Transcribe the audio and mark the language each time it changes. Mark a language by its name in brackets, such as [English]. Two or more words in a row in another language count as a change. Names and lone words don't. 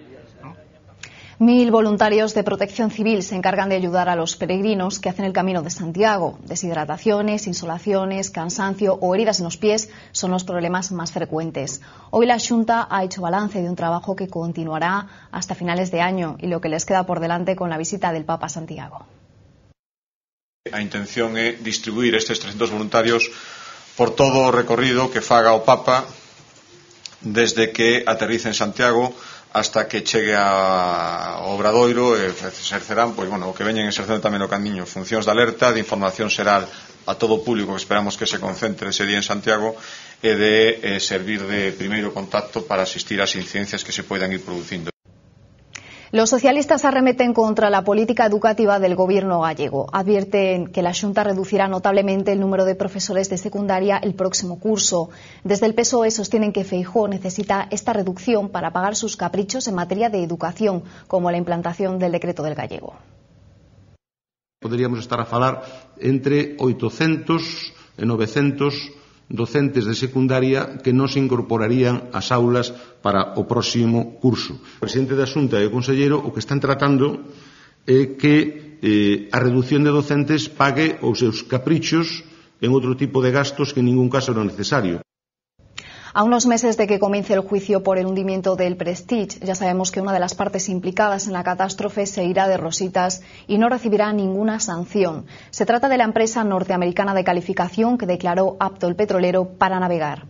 [Spanish] 1.000 voluntarios de Protección Civil se encargan de ayudar a los peregrinos que hacen el Camino de Santiago. Deshidrataciones, insolaciones, cansancio o heridas en los pies son los problemas más frecuentes. Hoy la Xunta ha hecho balance de un trabajo que continuará hasta finales de año y lo que les queda por delante con la visita del Papa a Santiago. [Galician] A intención é distribuir estes 300 voluntarios por todo o recorrido que faga o Papa desde que aterrice en Santiago hasta que chegue ao Obradoiro e exercerán, pois, bueno, o que veñen exercendo tamén o camiño, funcións de alerta, de información xeral a todo o público que esperamos que se concentre ese día en Santiago e de servir de primeiro contacto para asistir ás incidencias que se poidan ir producindo. [Spanish] Los socialistas arremeten contra la política educativa del gobierno gallego. Advierten que la Xunta reducirá notablemente el número de profesores de secundaria el próximo curso. Desde el PSOE sostienen que Feijóo necesita esta reducción para pagar sus caprichos en materia de educación, como la implantación del decreto del gallego. [Galician] Poderíamos estar a falar entre 800 e 900 docentes de secundaria que non se incorporarían ás aulas para o próximo curso. O presidente da Xunta e o conselleiro o que están tratando é que a reducción de docentes pague os seus caprichos en outro tipo de gastos que en ningún caso era necesario. [Spanish] A unos meses de que comience el juicio por el hundimiento del Prestige, ya sabemos que una de las partes implicadas en la catástrofe se irá de rositas y no recibirá ninguna sanción. Se trata de la empresa norteamericana de calificación que declaró apto el petrolero para navegar.